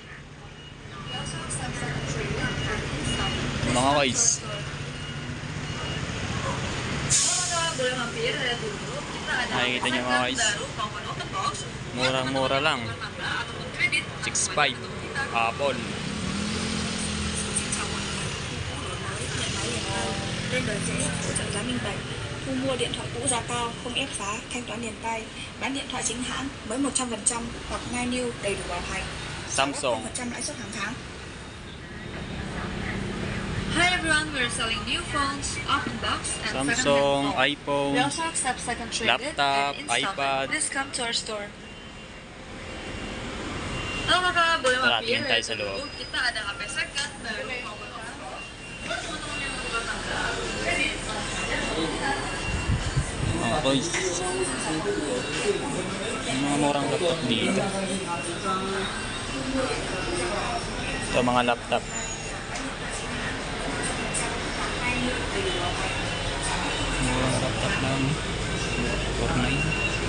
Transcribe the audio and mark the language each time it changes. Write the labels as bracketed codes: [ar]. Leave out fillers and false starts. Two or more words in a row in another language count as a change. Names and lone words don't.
[tl] Mga guys, nakikita nyo mga guys, murang-mura lang. 6.5 Apple. [vi] Lên đời dễ, hỗ trợ giá minh bạch. Thu mua điện thoại cũ giá cao, không ép giá, thanh toán liền tay. Bán điện thoại chính hãng với 100% hoặc ngay new đầy đủ bảo hành. Samsung. 100% lãi suất hàng tháng. [en] Hi everyone, we're selling new phones, open box, and Samsung, second-hand phone. iPhone, We also accept second traded laptop, and installment. iPad. Please come to our store. [id] Halo kakak, boleh [tl] Tara, [id] mampir [tl] tingin tayo [id] ya [tl] sa loob. [id] dulu. Kita ada HP second baru. [tl] Mga boys, mga murang laptop dito. Ito mga laptop. Murang laptop lang, 4.9.